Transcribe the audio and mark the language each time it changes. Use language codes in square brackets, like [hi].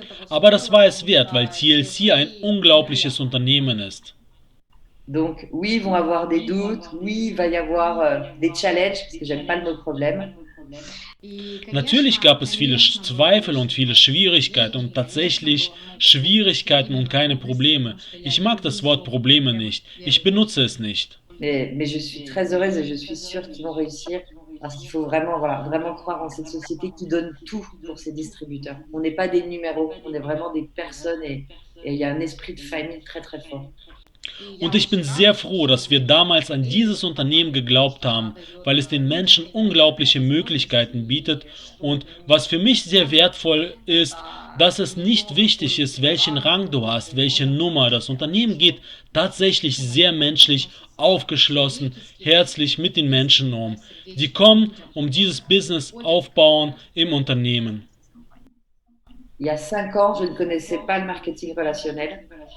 [de] Aber das war es wert, weil TLC ein unglaubliches Unternehmen ist. [fr] Donc oui, ils vont avoir des doutes, oui, il va y avoir des challenges, parce que j'aime pas le mot problème. [de] Natürlich gab es viele Zweifel und viele Schwierigkeiten und tatsächlich Schwierigkeiten und keine Probleme. Ich mag das Wort Probleme nicht. Ich benutze es nicht. [fr] Mais je suis très heureuse et je suis sûre qu'ils vont réussir parce qu'il faut vraiment, voilà, vraiment croire en cette société qui donne tout pour ses distributeurs. On n'est pas des numéros, on est vraiment des personnes et il y a un esprit de famille très très fort. [de] Und ich bin sehr froh, dass wir damals an dieses Unternehmen geglaubt haben, weil es den Menschen unglaubliche Möglichkeiten bietet und was für mich sehr wertvoll ist, dass es nicht wichtig ist, welchen Rang du hast, welche Nummer. Das Unternehmen geht tatsächlich sehr menschlich, aufgeschlossen, herzlich mit den Menschen um. Die kommen, um dieses Business aufbauen im Unternehmen. [fr] Il y a 5 ans, je ne connaissais pas le marketing relationnel.